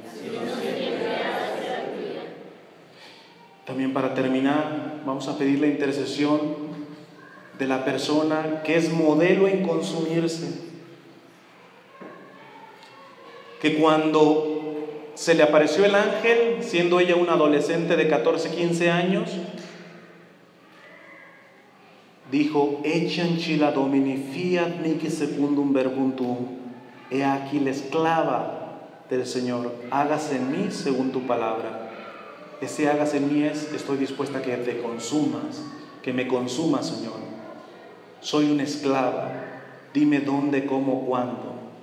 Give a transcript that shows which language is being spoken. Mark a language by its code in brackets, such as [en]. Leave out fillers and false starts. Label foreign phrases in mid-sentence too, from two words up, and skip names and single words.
[es] También, para terminar, vamos a pedir la intercesión de la persona que es modelo en consumirse, que cuando se le apareció el ángel, siendo ella una adolescente de 14, 15 años, dijo: [la] Echanchi la domini fiat mihi secundum verbum tuum. [es] He aquí la esclava del Señor, hágase en mí según tu palabra. Ese hágase en mí es: estoy dispuesta a que te consumas, que me consumas, Señor. Soy una esclava, dime dónde, cómo, cuándo.